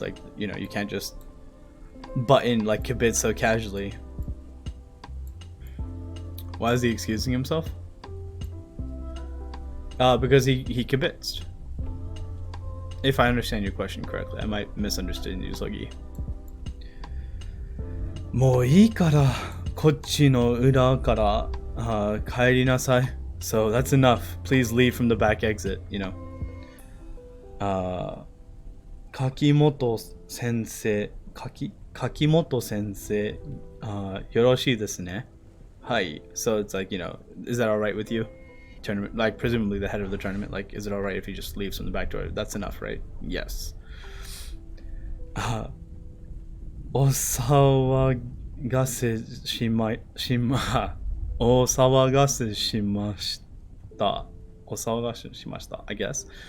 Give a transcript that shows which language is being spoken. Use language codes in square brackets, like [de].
[en] Like, you know, you can't just butt in like kibitz so casually. Why is he excusing himself? Because he kibitzed. If I understand your question correctly, I might misunderstand you, Zogi. [ja] もういいからこっちの裏から帰りなさい。 [en] So that's enough. Please leave from the back exit, you know. [ja] 柿本先生よろしいですね。はい。 [en] So it's like, you know, is that alright with you? Tournament, like presumably the head of the tournament, like, is it alright if he just leaves from the back door? That's enough, right? Yes. [ja] お騒がせしました [en] I guess.